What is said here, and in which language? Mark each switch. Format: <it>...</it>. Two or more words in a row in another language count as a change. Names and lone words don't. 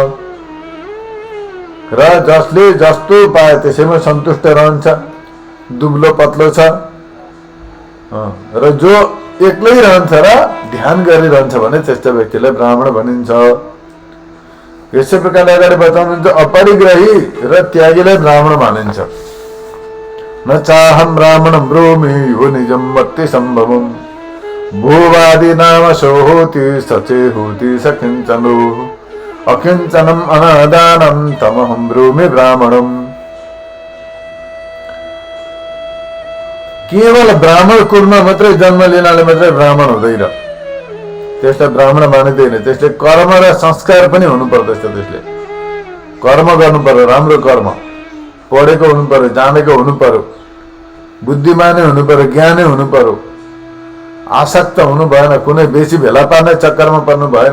<ne>र जसले जस्तो पाए त्यसैमा सन्तुष्ट रहन्छ, दुब्लो पत्लो छ, र जो एक्लै रहन्छ र ध्यान गरिरहन्छ भने त्यस्तो व्यक्तिलाई ब्राह्मण भनिन्छ। यसै प्रकारले अगाडि बताउनुहुन्छ अपरिग्रही र त्यागीलाई ब्राह्मण मानिन्छ।</ne> <pi>न चाहम ब्राह्मणं ब्रूमि यो निजम मत्ति सम्भवम भूवादि नाम सो होति सचे होति सकिंचनो अकिंचनम अनादानम तमहम ब्रूमि ब्राह्मणम।</pi> <ne>केवल ब्राह्मण कुलमा मात्रै जन्म लिनाले मात्रै ब्राह्मण हुँदैन, त्यसलाई ब्राह्मण मानिँदैन। त्यसले कर्म र संस्कार पनि हुनु पर्दछ। त्यसले कर्म गर्नु पर्यो, राम्रो कर्म, पढेको हुनु पर्यो, जानेको हुनु पर्यो, बुद्धिमानै हुनु पर्यो, ज्ञानै हुनु पर्यो, आसक्त हुनु भएन, कुनै बेसी भेला पार्ने चक्करमा पर्नु भएन।</ne>